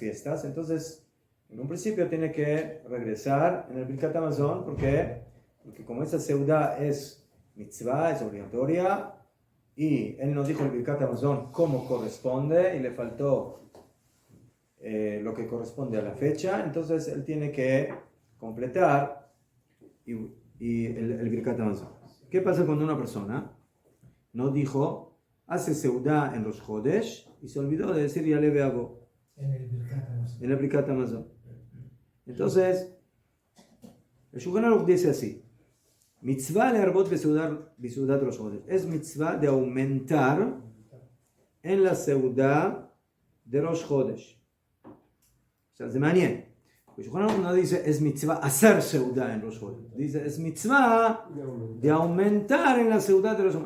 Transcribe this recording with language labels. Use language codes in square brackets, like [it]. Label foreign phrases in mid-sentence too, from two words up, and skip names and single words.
[es] fiestas, entonces en un principio tiene que regresar en el Birkat Hamazon, porque como esa seudá es mitzvah, es obligatoria, y él nos dijo el Birkat Hamazon cómo corresponde, y le faltó lo que corresponde a la fecha, entonces él tiene que completar y el Birkat Hamazon. ¿Qué pasa cuando una persona no dijo, hace Seudá en los Jodesh y se olvidó de decir Yale Beabo En el Birkat Hamazon? Entonces, el Shulchan Aruch dice así: [he] מצוה להרבות בסעודת ראש חודש. [es] Es mitzvah de aumentar en la seudá de Rosh Chodesh. O sea, es מעניין. El Shulchan Aruch no dice es mitzvah hacer seudá en Rosh Chodesh. Dice es mitzvah de aumentar en la seudá de Rosh Chodesh.